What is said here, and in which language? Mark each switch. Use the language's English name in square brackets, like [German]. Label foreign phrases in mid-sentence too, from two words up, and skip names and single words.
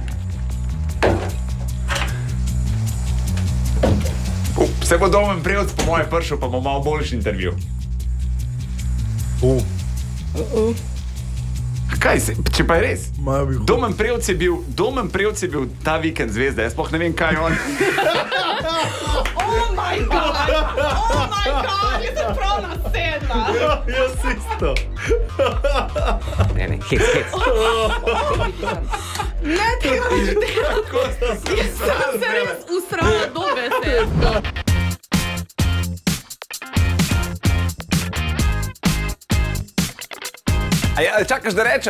[Slovenian] Se bo Domen Prevc po moje prišel, pa bo malo boljši intervju. Kaj se, če pa je res? Domen Prevc je bil ta vikend zvezda, jaz sploh ne vem, kaj on. [English] Oh my god, [Slovenian] jaz sem prav nasedla. Jaz isto. Ne, hec. Ne, ti imaš delati. Jaz sem se res usrala do besed. Čakaš, da rečem?